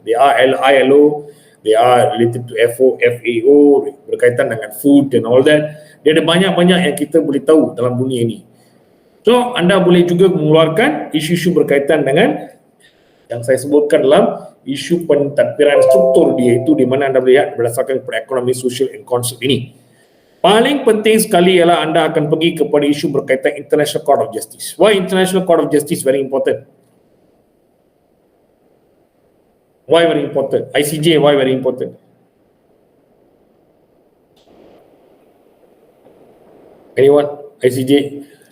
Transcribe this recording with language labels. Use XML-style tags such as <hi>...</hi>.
<en>They are ILO, they are related to FAO,</en> <ms>berkaitan dengan</ms> <en>food and all that.</en> <ms>Dia ada banyak-banyak yang kita boleh tahu dalam dunia ini. So anda boleh juga mengeluarkan isu-isu berkaitan dengan yang saya sebutkan dalam isu pentadbiran struktur dia itu, di mana anda lihat berdasarkan ekonomi,</ms> <en>social and concept</en> <ms>ini. Paling penting sekali ialah anda akan pergi kepada isu berkaitan International Court of Justice.</ms> <en>Why International Court of Justice very important? Why very important? ICJ, why very important? Anyone? ICJ?</en>